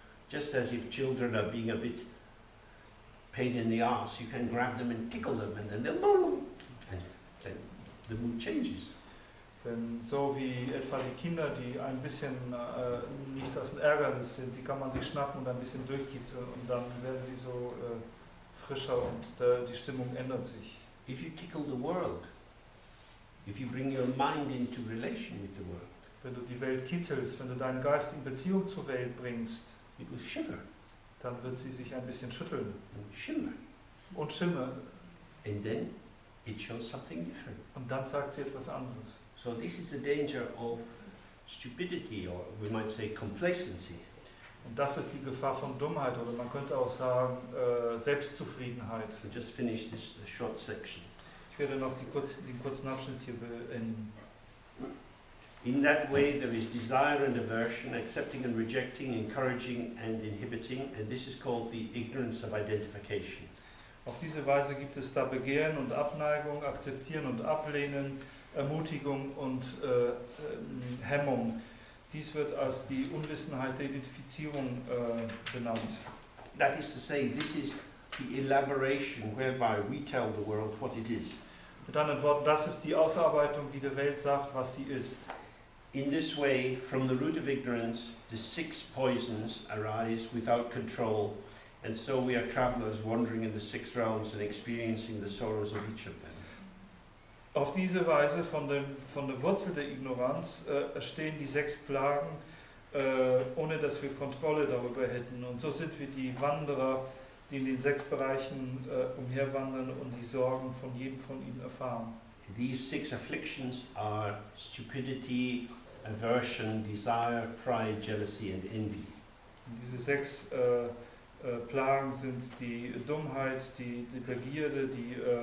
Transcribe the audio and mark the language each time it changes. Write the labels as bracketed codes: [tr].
[en] Just as if children are being a bit pain in the arse, you can grab them and tickle them and then they'll and then the mood changes. [de] Denn so wie etwa die Kinder, die ein bisschen nichts als ein Ärgernis sind, die kann man sich schnappen und ein bisschen durchkitzeln und dann werden sie so frischer und die Stimmung ändert sich. [en] If you tickle the world, if you bring your mind into relation with the world, [de] Wenn du die Welt kitzelst, wenn du deinen Geist in Beziehung zur Welt bringst, [en] it will shiver [de] dann wird sie sich ein bisschen schütteln [en] and shimmer, [de] und schimmern [en] and then it shows something different. [de] und dann sagt sie etwas anderes. [en] So this is the danger of stupidity, or we might say complacency. [de] Und das ist die Gefahr von Dummheit oder man könnte auch sagen Selbstzufriedenheit. [en] We just finished this short section. [de] Ich werde noch den kurzen Abschnitt hier beenden. [en] In that way there is desire and aversion, accepting and rejecting, encouraging and inhibiting, and this is called the ignorance of identification. [de] Auf diese Weise gibt es da Begehren und Abneigung, Akzeptieren und Ablehnen, Ermutigung und Hemmung. Dies wird als die Unwissenheit der Identifizierung benannt. [en] That is to say, this is the elaboration whereby we tell the world what it is. [de] Mit anderen Worten, das ist die Ausarbeitung, die der Welt sagt, was sie ist. [en] In this way, from the root of ignorance, the 6 poisons arise without control, and so we are travelers wandering in the 6 realms and experiencing the sorrows of each of them. [de] Auf diese Weise, von der Wurzel der Ignoranz, entstehen die 6 Plagen, ohne dass wir Kontrolle darüber hätten. Und so sind wir die Wanderer, die in den 6 Bereichen umherwandern und die Sorgen von jedem von ihnen erfahren. [en] These 6 afflictions are stupidity, aversion, desire, pride, jealousy and envy. [de] Und diese 6 Plagen sind die Dummheit, die Begierde, die